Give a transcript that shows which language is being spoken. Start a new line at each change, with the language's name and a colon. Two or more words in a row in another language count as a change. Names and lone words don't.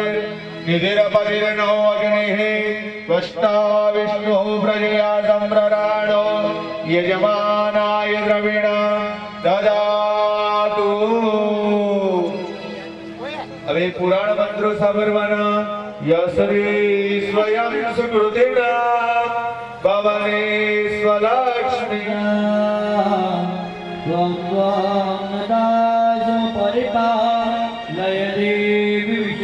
Sanskrit: निधिरपतिर्नो अग्निः त्वष्टा विष्णुः प्रजया सम्प्रराणो यजमानाय द्रविणं ददातु.
Gujarati: હવે પુરાણ મંત્રો સાંભળવાના.
Sanskrit: यश्री स्वयं सुकृतिना भवने स्वलक्ष्मी परिपालय देवी